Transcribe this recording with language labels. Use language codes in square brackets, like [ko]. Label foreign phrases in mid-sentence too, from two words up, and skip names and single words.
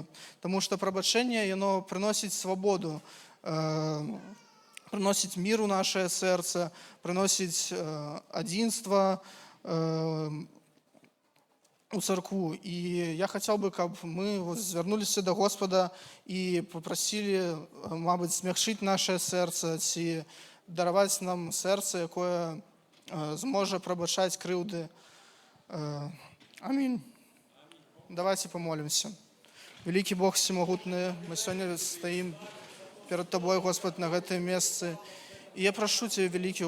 [be] Таму што прабачэнне, яно прыносіць свабоду, прыносіць мір у нашае сэрца, прыносіць адзінства у царкву. І я хацеў бы, каб мы звярнуліся да Господа і папрасілі, мабыць, змякчыць нашае сэрца ці дараваць нам сэрца, якое зможа прабачаць крыўды. Амінь. [ru] Давайте помолимся. Великий Бог всемогутный, мы сегодня стоим перед Тобой, Господь, на этом месте. И я прошу Тебя, великий